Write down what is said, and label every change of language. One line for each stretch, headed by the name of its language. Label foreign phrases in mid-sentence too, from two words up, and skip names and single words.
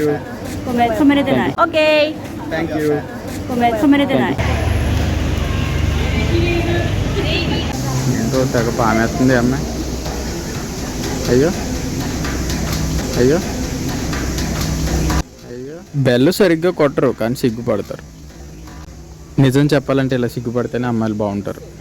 Japanese: 止めれてない。Okay.
English: Thank you.
Japanese: 止めれてない。
Telugu: ఏంటో తెగ పామేస్తుంది అమ్మాయి. అయ్యో అయ్యో అయ్యో. బెల్ సరిగ్గా కొట్టరు కానీ సిగ్గుపడతారు. నిజం చెప్పాలంటే ఇలా సిగ్గుపడితేనే అమ్మాయిలు బాగుంటారు.